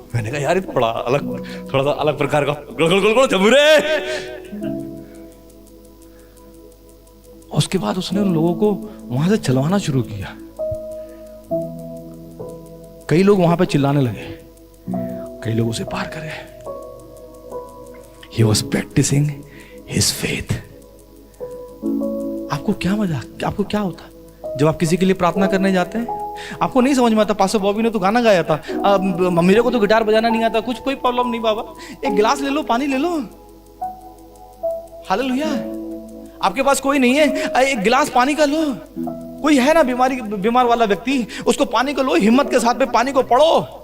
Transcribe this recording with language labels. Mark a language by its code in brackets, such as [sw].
[hi] मैंने कहा यार बड़ा अलग, थोड़ा सा अलग प्रकार का जबूरे। उसके बाद उसने उन लोगों को वहां से चलवाना शुरू किया। कई लोग वहां पे चिल्लाने लगे, कई लोग उसे पार करे। [en] He was practicing his faith. [hi] आपको क्या मजा, आपको क्या होता जब आप किसी के लिए प्रार्थना करने जाते हैं? आपको नहीं समझ में आता, पास्टर बॉबी ने तो गाना गाया था, मेरे को तो गिटार बजाना नहीं आता, कुछ कोई प्रॉब्लम नहीं बाबा, एक गिलास ले लो, पानी ले लो। हालेलुया। आपके पास कोई नहीं है, एक गिलास पानी का लो। कोई है ना बीमार वाला व्यक्ति, उसको पानी को लो, हिम्मत के साथ में पानी को पढ़ो।